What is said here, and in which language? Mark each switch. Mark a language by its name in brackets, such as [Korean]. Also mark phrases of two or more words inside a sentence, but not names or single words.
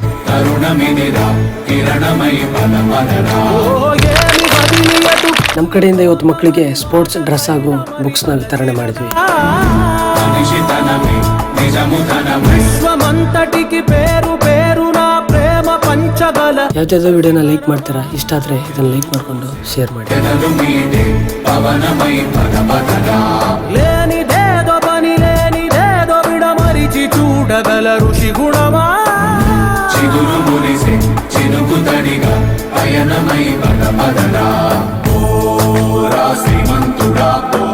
[Kannada] ನಮ್ಮ ಕಡೆಯಿಂದ ಇವತ್ತು ಮಕ್ಕಳಿಗೆ [English] sports dress [Kannada] ಹಾಗೂ ಬುಕ್ಸ್ ನ ವಿತರಣೆ ಮಾಡಿದ್ವಿ. ಯಾವ್ದಾದ್ರು ವಿಡಿಯೋನ ಲೈಕ್ ಮಾಡ್ತೀರಾ? ಇಷ್ಟ ಆದ್ರೆ ಇದನ್ನ ಲೈಕ್ ಮಾಡ್ಕೊಂಡು ಶೇರ್ ಮಾಡಿ. [Telugu] చూడగల ఋషి గుణమా చిగురు మురిసే చినుకు తడిగా పయనమై పదపదరా ఓ రా శ్రీమంతుడా